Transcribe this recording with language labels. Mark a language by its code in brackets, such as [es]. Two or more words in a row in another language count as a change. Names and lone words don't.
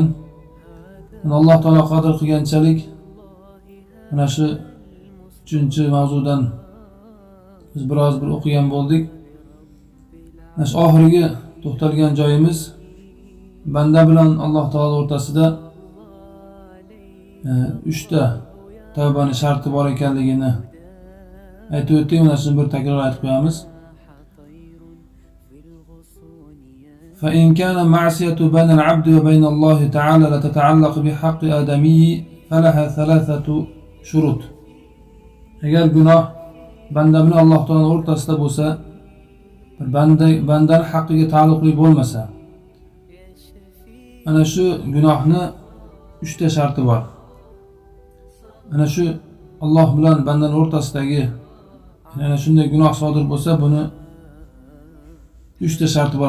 [uz] Alloh taolo qadr qilganchalik mana shu 3-mavzudan biz biroz bir o'qigan bo'ldik. Mana shu oxirgi to'xtalgan joyimiz banda bilan Alloh taolo o'rtasida 3 ta tavbaning sharti bor ekanligini aytib o'tdik. Mana shuni bir takror aytib qo'yamiz. [ar] فإن كان معصية بين العبد وبين الله تعالى لا تتعلق بحق آدمي فلها 3 شروط. [uz] Agar gunoh banda bilan Alloh taolo o'rtasida bo'lsa, bandaning haqqiga taalluqli bo'lmasa, ana shu gunohni 3 ta sharti bor. Ana shu Alloh bilan bandaning o'rtasidagi ana shunday gunoh sodir bo'lsa, buni 3 ta sharti bor.